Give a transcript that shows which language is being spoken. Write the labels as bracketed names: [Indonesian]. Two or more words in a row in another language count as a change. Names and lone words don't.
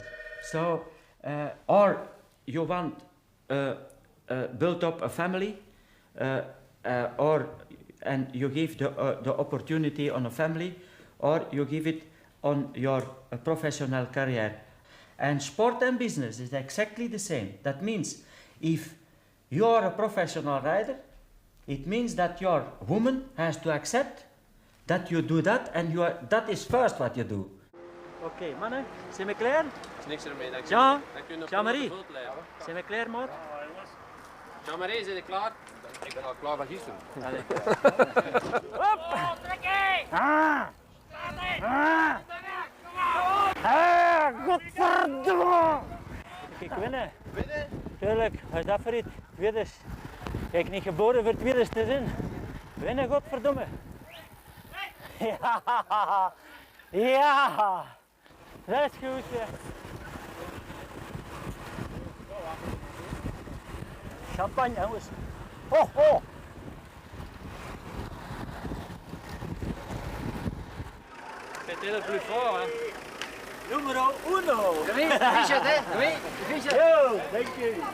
[English] So, or you want build up a family, and you give the opportunity on a family, or you give it on your professional career. And sport and business is exactly the same. That means if you are a professional rider, it means that your woman has to accept that you do that, and that is first what you do. [Dutch] Oké, mannen, zijn we klaar? Is niks ermee. Jean, Jean-Marie, zijn we klaar, maat? Jean-Marie, zijn je klaar? Ik ben al klaar van gisteren. Allee. Hop! Godverdomme! Ik winnen. Winnen? Tuurlijk, wat is dat voor iets? Winners. Kijk, niet geboren voor het winners te zijn. Winnen, godverdomme. Ja! Ja! Dat is goed, hè. Champagne, jongens. Ho, ho! [French] C'était le plus fort, hein. [Italian] Numero uno! [French] Oui, Richard, hè? Oui, Richard. [English] Yo, thank you.